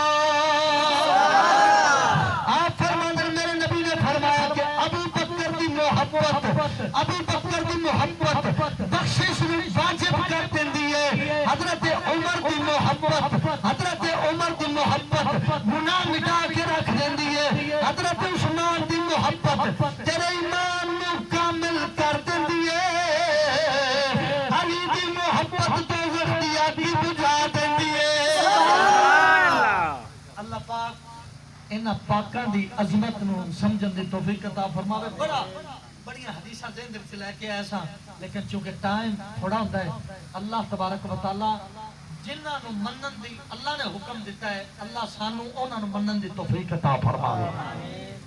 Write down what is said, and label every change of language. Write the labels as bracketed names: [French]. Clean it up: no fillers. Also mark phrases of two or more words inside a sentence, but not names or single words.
[Punjabi] ابو بکر دی محبت بخشش واجب کر دیندی ہے حضرت عمر دی محبت حضرت عمر دی محبت گناہ مٹا کے رکھ دیندی ہے حضرت عثمان دی محبت تیرے ایمان نو کامل کر دیندی ہے علی دی محبت دوزخ دی آگ بجھا دیندی ہے اللہ پاک انہاں پاکاں دی عظمت نو سمجھن دی توفیق عطا فرماوے بڑی حدیثاں ذہن وچ لے کے آیا سا لیکن چونکہ ٹائم تھوڑا ہوندا ہے [Arabic] اللہ تبارک و تعالی [Punjabi] جنہاں نو منن دی اللہ نے حکم دیتا ہے اللہ سانو انہاں نو منن دی توفیق عطا فرماوے